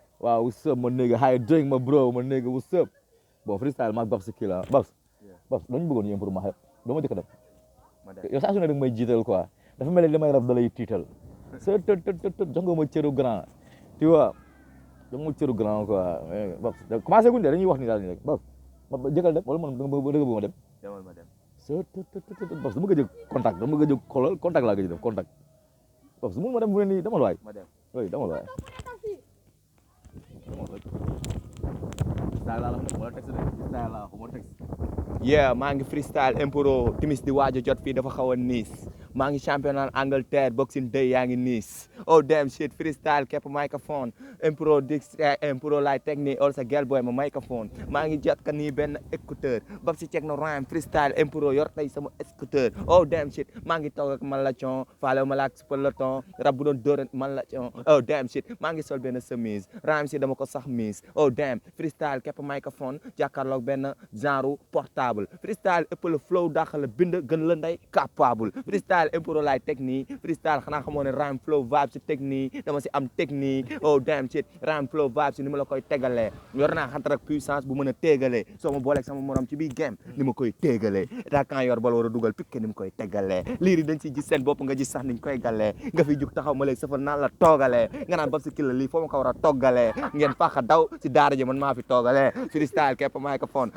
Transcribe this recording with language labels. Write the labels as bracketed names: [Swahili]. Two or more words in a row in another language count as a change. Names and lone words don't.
[Wolof] Waaw, [English] what's up, my nigga? How you doing, my bro? My nigga, what's up? [Wolof] Bon, freestyle, maag Babs kii la. [English] Babs, Yeah. [Wolof] Babs, dañu bëggoon yéen pour ma xeeb. Dama jëkk a dem. Ma dem. Yow saa su ne da nga may jiital, quoi. Dafa mel ni li may rab da lay tiital. Sa tët, tët, tët, tët, jox nga ma cëru grand. [French] Tu vois, [Wolof] jox nga ma cëru grand, quoi. Mais Babs, da-, commencé guñ de, dañuy wax ni daal ni rek. Babs, ma, ba-, jëkkal dem, wala man da nga bëgg, da nga bëgg ma dem? Demal ma dem. Sa tët, tët, tët, tët, Babs, dama gëj a contact, dama gëj a xoolal, contact laa gëj a def, contact. Babs, mënu ma dem fu ne nii, demal waay. Ma dem. Oui, demal waay. Demal waay. Freestyle laa la wax de, wala texte de. Freestyle laa, xaw ma texte. Yeah, maa ngi freestyle impro, timis di waaj a jot fii dafa xaw a niis. Maa ngi [French] championnat Angleterre, [Wolof] Boxing Day yaa ngi niis. [English] Oh damn shit, [Wolof] freestyle, képp microphone. Impro, di, eh, impro laay teg nii, all sa girl boy ma microphone. Maa ngi jot ka nii benn écouteur. Bab si check na rhyme, freestyle, impro, yor tey sama scooter. [English] Oh damn shit, [Wolof] maa ngi toog ak man la con, faale ma la ak si peloton. Rab bu doon dóorant man la con. [English] Oh damn shit, [Wolof] maa ngi sol benn chemise. Rhyme si dama ko sax miis. [English] Oh damn, [Wolof] freestyle, képp microphone, jàkkaarloog benn [French] genre portable. [Wolof] Freestyle, ëpp la flow, dàq la bind, gën la ndey capable. Freestyle, impro laay teg nii. Freestyle, xanaa xamoo ne [English] rhyme, flow, vibe [Wolof] si teg nii. Dama si am technique. [English] Oh damn shit, rhyme, flow, vibe [Wolof] si ni ma la koy tegalee. Yor naa xantar ak puissance bu mën a tegalee. Soo ma booleeg sama morom ci biir game, ni ma koy tegalee. Attaquant yor bal war a dugal pique ni mu koy tegalee. Liir yi dañ siy gis seen bopp, nga gis sax niñ koy galee. Nga fiy jug taxaw ma lay sëfal naan la toogalee. Nga naan Babs Killa lii foo ma ko war a toggalee. Ngeen fàq daw si daara ji man maa fi toogalee. Freestyle, képp microphone.